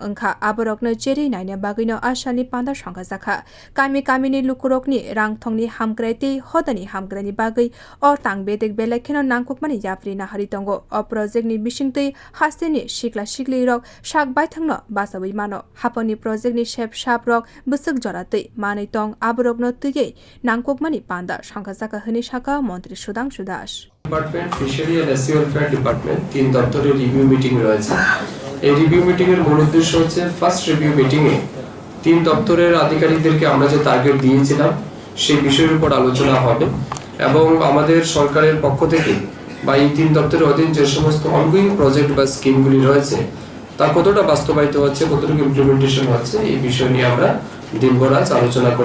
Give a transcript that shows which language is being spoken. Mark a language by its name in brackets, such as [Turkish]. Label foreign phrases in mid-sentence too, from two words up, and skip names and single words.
[Kok Borok] angkha aborokno cheri naina bagino Asalni panda songchajakha kamini lukurokni rangthongni hamkraiti hodani hamkrani bagai o tangbedek belekheno nangkukmani yapri nahari tongo o project ni bisingtei hasteni sikla sikli rok sak baithangno basabai mano hapani project ni shep shap rok busuk joratei manai tong aborokno tuyei nangkukmani panda songchajakha hini saka montri Sudhangshu [English] Department Fisheries and SC Welfare Department [Bangla] তিন দপ্তরের [English] review meeting [Bangla] রয়েছে। এই [English] review meeting [Bangla] এর মূল উদ্দেশ্য হচ্ছে [English] first review meeting [Bangla] এ তিন দপ্তরের আধিকারিকদেরকে আমরা যে টার্গেট দিয়েছিলাম সেই বিষয়ের উপর আলোচনা হবে এবং আমাদের সরকারের পক্ষ থেকে বা এই তিন দপ্তরের অধীন যে সমস্ত [English] ongoing project [Bangla] বা স্কিমগুলি রয়েছে তা কতটা বাস্তবায়িত হচ্ছে কতটুকু ইমপ্লিমেন্টেশন হচ্ছে এই বিষয় নিয়ে আমরা দিনভর আজ আলোচনা করব।